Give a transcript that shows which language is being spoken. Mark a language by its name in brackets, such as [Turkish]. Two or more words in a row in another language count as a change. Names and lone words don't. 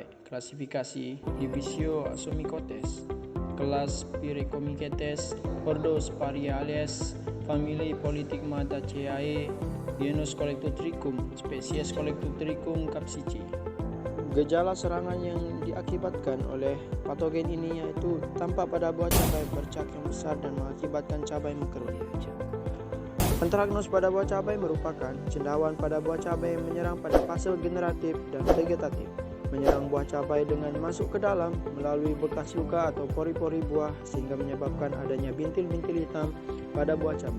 [Indonesian] Klasifikasi Divisio Asomycotes. Kelas Pyrrhecomycetes. Ordo Sphaeriales. Famili Polytigmataceae. Genus Colletotrichum. Spesies Colletotrichum capsicii. Gejala serangan yang diakibatkan oleh patogen ini yaitu tampak pada buah cabai bercak yang besar dan mengakibatkan cabai mengkerut. Antraknose pada buah cabai merupakan cendawan pada buah cabai yang menyerang pada fase generatif dan vegetatif, menyerang buah cabai dengan masuk ke dalam melalui bekas luka atau pori-pori buah sehingga menyebabkan adanya bintil-bintil hitam pada buah cabai.